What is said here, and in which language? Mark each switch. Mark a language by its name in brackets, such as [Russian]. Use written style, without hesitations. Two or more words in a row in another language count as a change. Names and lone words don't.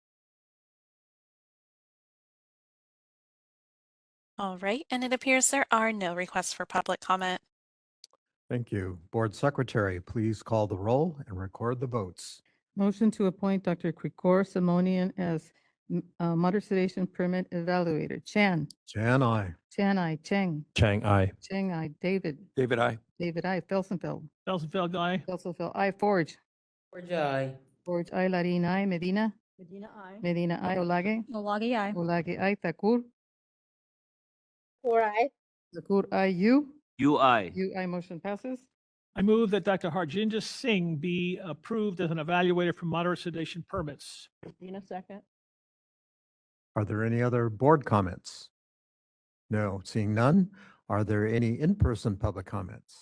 [English] All right, and it appears there are no requests for public comment. Thank you. Board Secretary, please call the roll and record the votes. Motion to appoint Dr. Krikor Simonian as moderate sedation permit evaluator. Chan. Chan, aye. Chan, I. Cheng. Chang, I. Cheng, I. David. David, I. David, I. Felsenfeld. Felsenfeld, aye. Felsenfeld, I. Forge. Forge, aye. Forge, I. Larin, I. Medina. Medina, I. Medina, I. Olage. Olagi, aye. Olage, I. Takur. Thakur, aye. Takur, I. You. You, aye. You, I. Motion passes. I move that Dr. Harjinder Singh be approved as an evaluator for moderate sedation permits. Medina, second. Are there any other board comments? No. Seeing none. Are there any in-person public comments?